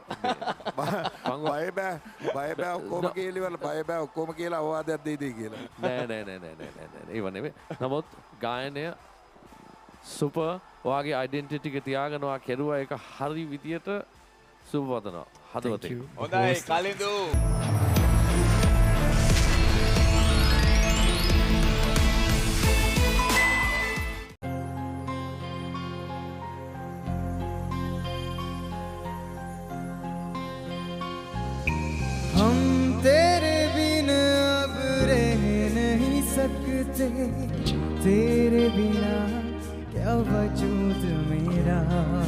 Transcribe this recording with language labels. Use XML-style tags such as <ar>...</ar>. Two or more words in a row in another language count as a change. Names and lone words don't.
<si>බය බෑ ඔක්කොම කියලා බය බෑ ඔක්කොම කියලා අවවාදයක් දෙයිද කියලා. නෑ ඒව නෙමෙයි. නමුත් ගායනය සුපර් ඔයාගේ ඩෙන්ටිටි එක තියාගෙන ඔයා කෙරුවා ඒක හරි විදියට සුබවදනවා හදවතෙන්. හොඳයි කලින්දු.</si> <hi>हम तेरे बिन अब रह नहीं सकते तेरे बिना क्या वजूद मेरा</hi>